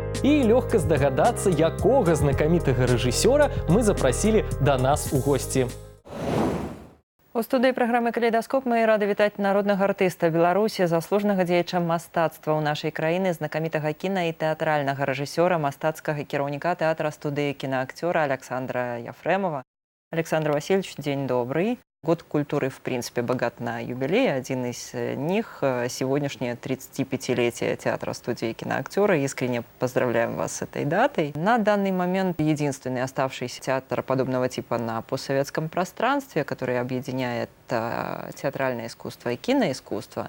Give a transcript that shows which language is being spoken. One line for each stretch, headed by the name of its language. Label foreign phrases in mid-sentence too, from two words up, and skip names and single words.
Belarusian: І лёгка здагадацца, якога знакамітага рэжысёра мы запрасілі да нас у госці. У студыі праграмы «Калейдаскоп» мы рады вітаць народнага артыста Беларусі, заслужанага дзеяча мастацтва ў нашай краіны, знакамітага кіна і тэатральнага рэжысёра, мастацкага кіраўніка тэатра студыі кінаакцёра Александра Ефремова.
Russian: Александр Васильевич, день добрый. Год культуры, в принципе, богат на юбилей. Один из них – сегодняшнее 35-летие театра-студии киноактера. Искренне поздравляем вас с этой датой. На данный момент единственный оставшийся театр подобного типа на постсоветском пространстве, который объединяет театральное искусство и киноискусство.